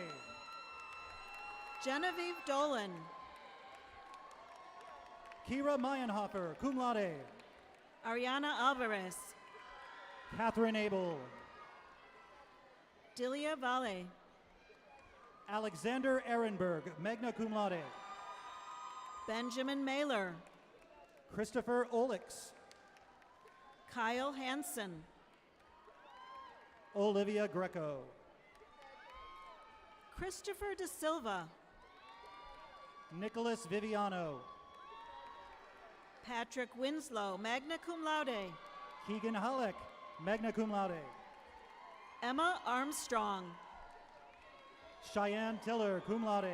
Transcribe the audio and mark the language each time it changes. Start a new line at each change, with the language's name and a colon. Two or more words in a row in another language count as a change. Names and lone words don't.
English: Genevieve Dolan. Kira Meyenhofer,
Latin: cum laude.
English: Ariana Alvarez. Catherine Abel. Delia Valle. Alexander Ehrenberg,
Latin: magna cum laude.
English: Benjamin Mailer. Christopher Olix. Kyle Hansen. Olivia Greco. Christopher De Silva. Nicholas Viviano. Patrick Winslow,
Latin: magna cum laude.
English: Keegan Halleck,
Latin: magna cum laude.
English: Emma Armstrong. Cheyenne Tiller,
Latin: cum laude.